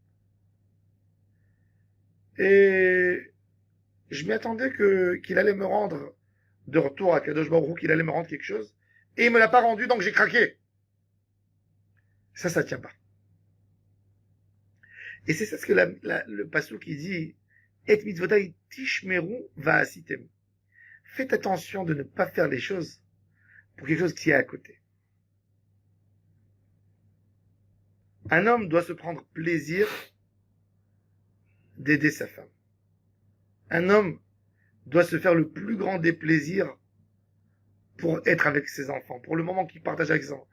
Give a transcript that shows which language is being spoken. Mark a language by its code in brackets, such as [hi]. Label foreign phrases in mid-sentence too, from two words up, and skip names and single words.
[fr] Et je m'y attendais qu'il allait me rendre de retour à [he] קדוש ברוך הוא, [fr] qu'il allait me rendre quelque chose. Et il me l'a pas rendu, donc j'ai craqué. Ça tient pas. Et c'est ça ce que le pasuk qui dit, et [he] מצותי תשמרו ועשיתם. [fr] Faites attention de ne pas faire les choses pour quelque chose qui est à côté. Un homme doit se prendre plaisir d'aider sa femme. Un homme doit se faire le plus grand des plaisirs pour être avec ses enfants, pour le moment qu'il partage avec ses enfants.